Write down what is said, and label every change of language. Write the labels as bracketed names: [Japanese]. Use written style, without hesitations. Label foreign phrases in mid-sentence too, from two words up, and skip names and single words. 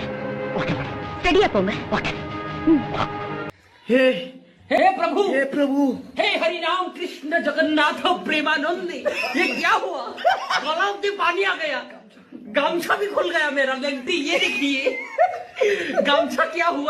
[Tamil] ரெடியா போங்க. [Hindi] हे प्रभु, हे प्रभु, हे हरि राम कृष्ण जगन्नाथ प्रेमानंद, ये क्या हुआ? गलाव में पानी आ गया, गामछा भी खुल गया मेरा। लगती ये देखिए, गामछा क्या हुआ?